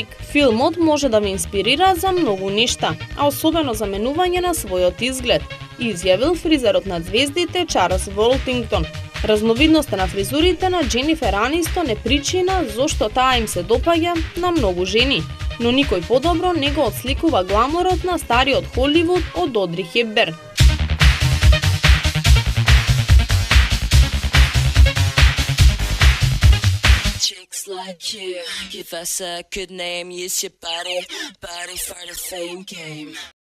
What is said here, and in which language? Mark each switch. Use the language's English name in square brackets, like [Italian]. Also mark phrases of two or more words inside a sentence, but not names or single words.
[Macedonian] Филмот може да ве инспирира за многу нешта, а особено за менување на својот изглед, изјавил фризерот на звездите Чарлс Волтингтон. Разновидноста на фризурите на Дженифер Анистон е причина зошто таа им се допаѓа на многу жени. но никој подобро не го отсликува гламорот на стариот Холивуд од Одри Хепберн. [English] Chicks like you, give us a good name, use your body for the fame game.